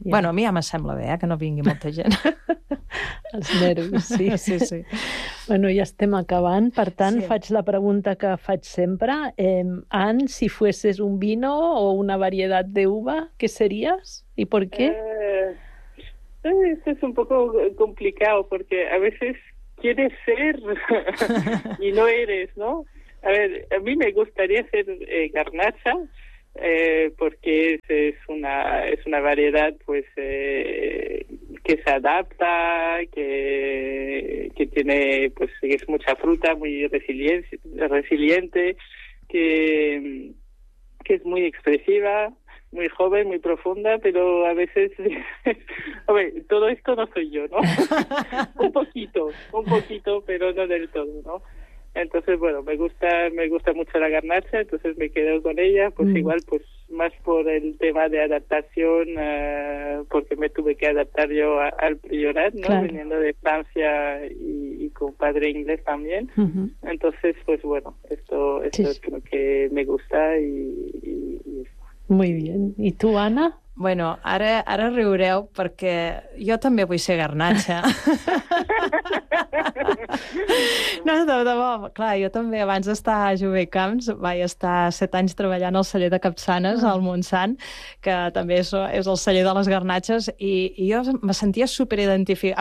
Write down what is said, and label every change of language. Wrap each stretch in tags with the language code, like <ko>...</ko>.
<ca>Bueno, a mi ja m'assembla bé, que no vingui molta gent. Els nervis, sí. Sí. Bueno, ja estem acabant. Per tant, faig la pregunta que faig sempre. Anne,</ca> <es>si fueses un vino o una</es> <ca>varietat d'uva, què series i per què?</ca> <es>Esto es un poco complicado porque a veces quieres ser y no eres, ¿no? A ver, a mí me gustaría ser garnacha, Porque es una variedad pues que se adapta, que tiene pues es mucha fruta, muy resiliente, que es muy expresiva, muy joven, muy profunda, pero a veces a ver, todo esto no soy yo, ¿no? un poquito, pero no del todo, ¿no? Entonces, bueno, me gusta mucho la garnacha, entonces me quedo con ella, pues igual, pues más por el tema de adaptación, porque me tuve que adaptar yo al priorat, ¿no? Claro. Viniendo de Francia y con padre inglés también. Uh-huh. Entonces, pues bueno, esto sí. Es lo que me gusta y eso. Muy bien. ¿Y tú, Ana?</es> <ca>Bueno, ara riureu perquè jo també vull ser garnatxa. No, de bo. Clar, jo també abans d'estar a Jove Camps vaig estar 7 anys treballant al celler de Capçanes, al Montsant, que també és el celler de les garnatxes, i jo me sentia superidentificada.</ca>